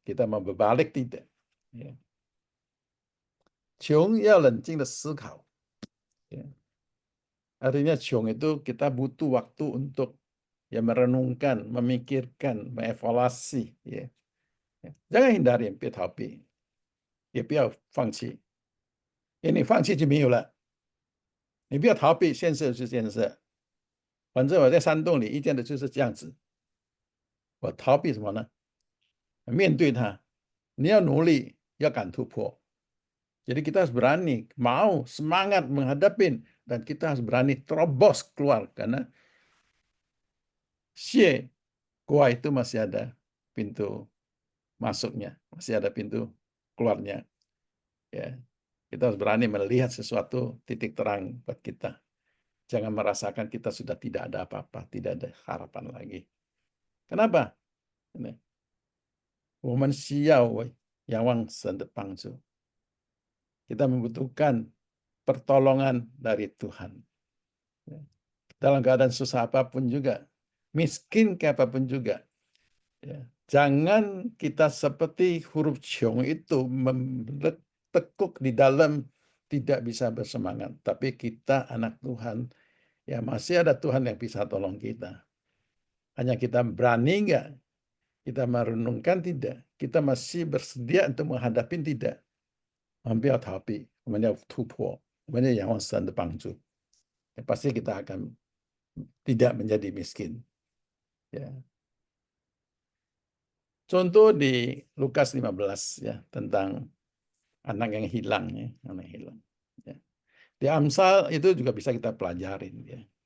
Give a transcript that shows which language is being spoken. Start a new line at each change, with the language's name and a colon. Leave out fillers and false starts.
Indonesian: Kita mau berbalik tidak, ya. Ciong ya lencing de sikau, ya. Artinya ciong itu kita butuh waktu untuk, ya, merenungkan, memikirkan, mengevaluasi, ya. Ya. Jangan hindari,
Chinese: 别逃避，也不要放弃。你不要逃避，现实是现实。反正我在山洞里一见的就是这样子，我逃避什么呢？面对它，你要努力，要敢突破。
Indonesian: Jadi kita harus berani, mau, semangat menghadapin, dan kita harus berani terobos keluar, karena gua itu masih ada pintu masuknya, masih ada pintu keluarnya, ya. Kita harus berani melihat sesuatu titik terang buat kita. Jangan merasakan kita sudah tidak ada apa-apa, tidak ada harapan lagi. Kenapa? Ini,
Chinese: 我们需要仰望神的帮助.
Indonesian: Kita membutuhkan pertolongan dari Tuhan. Dalam keadaan susah apapun juga, miskin ke apapun juga. Ya. Jangan kita seperti huruf Ciong itu tekuk di dalam, tidak bisa bersemangat. Tapi kita anak Tuhan, ya masih ada Tuhan yang bisa tolong kita. Hanya kita berani enggak? Kita merenungkan tidak? Kita masih bersedia untuk menghadapi tidak?
Chinese: 我们不要逃避，我们要突破，我们要仰望神的帮助。
Indonesian: Ya, pasti kita akan tidak menjadi miskin. Ya. Contoh di Lukas 15 ya, tentang anak yang hilang ya, anak yang hilang. Ya. Di Amsal itu juga bisa kita pelajarin ya.